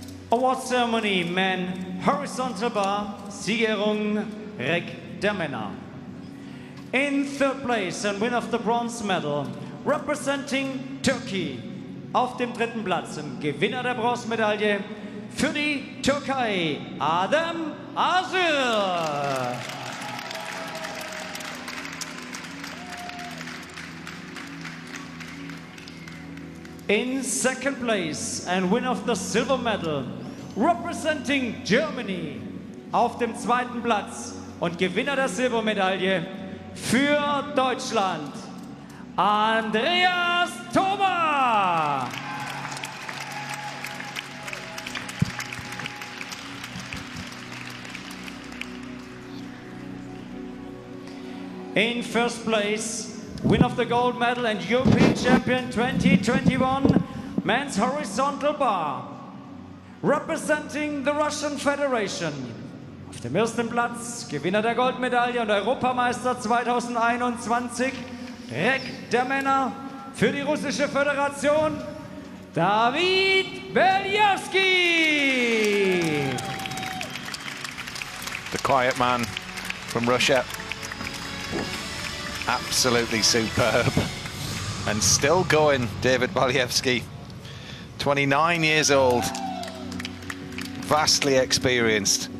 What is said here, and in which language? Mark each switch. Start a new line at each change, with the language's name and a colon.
English: Award ceremony, men, horizontal bar,
German: Siegerung, Reck der Männer.
English: In third place and winner of the bronze medal, representing Turkey.
German: Auf dem dritten Platz, im Gewinner der Bronzemedaille für die Türkei, Adam Aysel. In second place and winner of the silver medal, representing Germany, auf dem zweiten Platz und Gewinner der Silbermedaille für Deutschland, Andreas Toba.
English: In first place, winner of the gold medal and European champion 2021, men's horizontal bar, representing the Russian Federation.
German: Auf dem ersten Platz, Gewinner der Goldmedaille und Europameister 2021, Reck der Männer für die russische Föderation, David Balievski.
English: The quiet man from Russia. Absolutely superb. And still going, David Balievski. 29 years old. Vastly experienced.